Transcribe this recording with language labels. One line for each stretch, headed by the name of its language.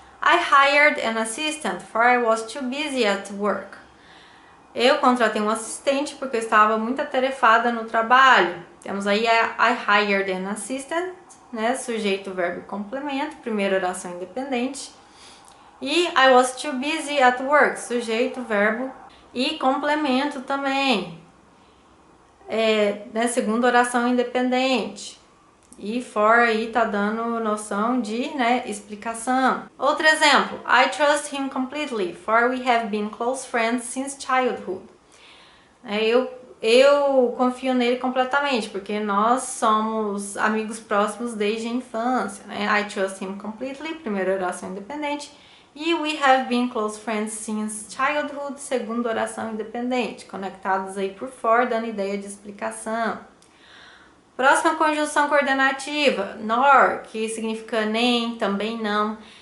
English: I hired an assistant for I was too busy at work.
Portuguese: Eu contratei um assistente porque eu estava muito atarefada no trabalho. Temos aí
English: I hired an assistant,
Portuguese: né? Sujeito, verbo e complemento, primeira oração independente. E
English: I was too busy at work,
Portuguese: sujeito, verbo e complemento também. Né? Segunda oração independente. E for aí tá dando noção de, né, explicação. Outro exemplo,
English: I trust him completely, for we have been close friends since childhood.
Portuguese: Eu confio nele completamente, porque nós somos amigos próximos desde a infância, né?
English: I trust him completely,
Portuguese: primeira oração independente.
English: E we have been close friends since childhood,
Portuguese: segunda oração independente. Conectados aí por for, dando ideia de explicação. Próxima conjunção coordenativa, nor, que significa nem, também não.